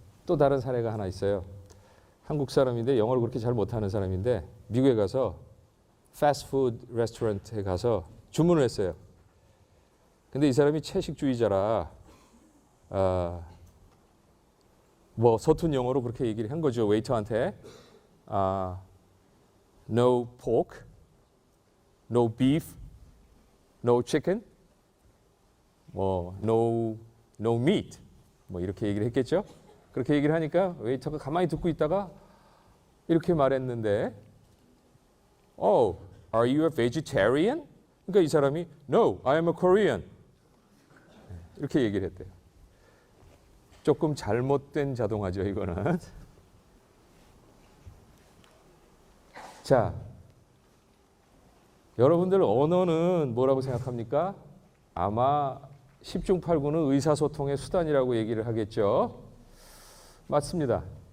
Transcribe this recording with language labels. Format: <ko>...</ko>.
<ko>또 다른 사례가 하나 있어요. 한국 사람인데 영어를 그렇게 잘 못하는 사람인데 미국에 가서 패스트푸드 레스토랑에 가서 주문을 했어요. 근데 이 사람이 채식주의자라 뭐 서툰 영어로 그렇게 얘기를 한 거죠. 웨이터한테</ko> <en>no pork, no beef, no chicken,</en> <ko>뭐</ko> <en>no meat</en> <ko>뭐 이렇게 얘기를 했겠죠. 그렇게 얘기를 하니까 웨이터가 가만히 듣고 있다가 이렇게 말했는데</ko> <en>Oh, are you a vegetarian?</en> <ko>그러니까 이 사람이</ko> <en>No, I am a Korean.</en> <ko>이렇게 얘기를 했대요. 조금 잘못된 자동화죠, 이거는. 자, 여러분들 언어는 뭐라고 생각합니까? 아마 10중 8구는 의사소통의 수단이라고 얘기를 하겠죠. 맞습니다.</ko>